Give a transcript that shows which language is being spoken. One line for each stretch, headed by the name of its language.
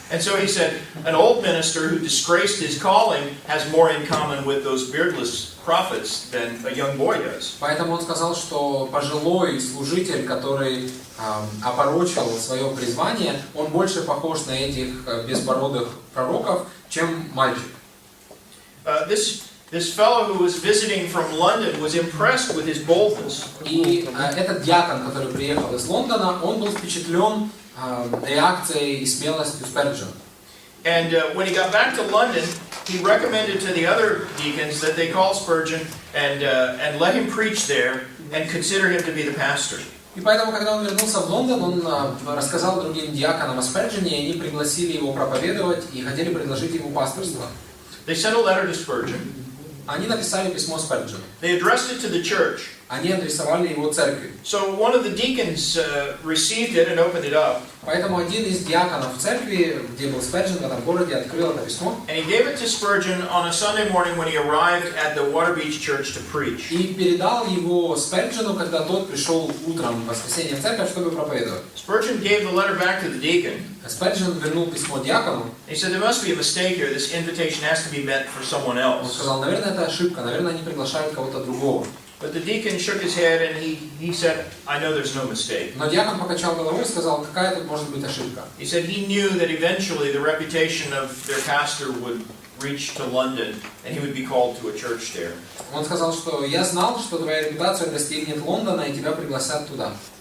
English: And so he said, an old minister who disgraced his calling has more in common with those beardless prophets than a young boy does.
Russian: Поэтому он сказал, что пожилой служитель, который опорочил свое призвание, он больше похож на этих безбородых пророков, чем мальчик.
English: This fellow who was visiting from London was impressed with his boldness.
Russian: И этот диакон, который приехал из Лондона, он был впечатлен реакцией и смелостью Сперджена.
English: And when he got back to London, he recommended to the other deacons that they call Spurgeon and let him preach there and consider him to be the pastor.
Russian: И поэтому, когда он вернулся в Лондон, он рассказал другим диаконам о Сперджене, и они пригласили его проповедовать и хотели предложить ему пасторство.
English: They sent a letter to Spurgeon.
Russian: Они написали письмо Сперджену.
English: They addressed it to the church.
Russian: Они адресовали его церкви.
English: So one of the deacons received it and opened it up.
Russian: Поэтому один из диаконов в церкви, где был Сперджен, в этом городе, открыл это письмо.
English: And he gave it to Spurgeon on a Sunday morning when he arrived at the Waterbeach Church to preach.
Russian: И передал его Сперджену, когда тот пришел утром в воскресенье в церковь, чтобы проповедовать.
English: Spurgeon gave the letter back to the deacon.
Russian: Сперджен вернул письмо диакону.
English: He said there must be a mistake here. This invitation has to be meant for someone
Russian: Он
English: else.
Russian: сказал, наверное, это ошибка, наверное, они приглашают кого-то другого.
English: But the deacon shook his head and he said, I know there's no mistake.
Russian: Но диакон покачал головой и сказал, какая тут может быть ошибка.
English: He said he knew that eventually the reputation of their pastor would reach to London and he would be called to a church there.
Russian: Он сказал, что я знал, что твоя репутация достигнет Лондона и тебя пригласят туда.